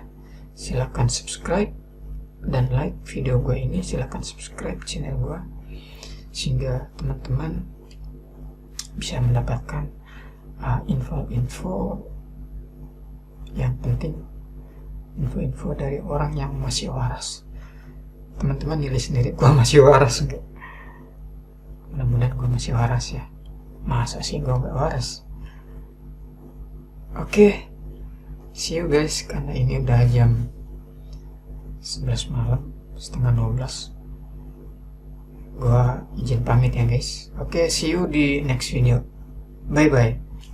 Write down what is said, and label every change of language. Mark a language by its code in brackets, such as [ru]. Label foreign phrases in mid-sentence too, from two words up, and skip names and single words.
[id] Silakan subscribe dan like video gue ini, silakan subscribe channel gue sehingga teman-teman bisa mendapatkan info-info yang penting, info-info dari orang yang masih waras. Teman-teman nilai sendiri gue masih waras enggak? Mudah-mudahan gue masih waras ya. Masa sih gue gak waras? Oke, [en] see you guys, [id] karena ini udah jam 11 malam, setengah 12. Gue izin pamit ya guys. Oke, [en] see you [id] di [en] next video. [id] Bye bye.